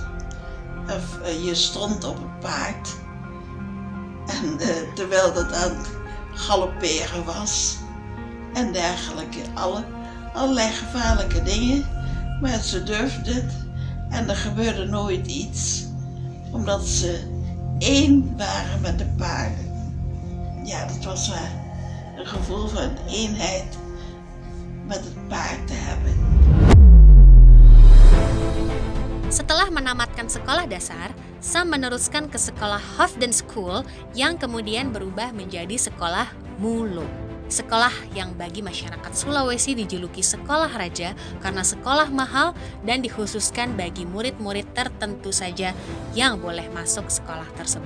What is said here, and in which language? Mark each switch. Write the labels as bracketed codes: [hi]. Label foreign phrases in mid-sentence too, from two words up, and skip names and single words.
[nl] Of je stond op het paard en terwijl dat aan het galopperen was en dergelijke, allerlei gevaarlijke dingen, maar ze durfden het en er gebeurde nooit iets, omdat ze één waren met de paarden. Ja, dat was een gevoel van eenheid met het paard te hebben. [id] Setelah menamatkan sekolah dasar, Sam meneruskan ke sekolah Hoofden School yang kemudian berubah menjadi sekolah Mulo. Sekolah yang bagi masyarakat Sulawesi dijuluki sekolah raja karena sekolah mahal dan dikhususkan bagi murid-murid tertentu saja yang boleh masuk sekolah tersebut.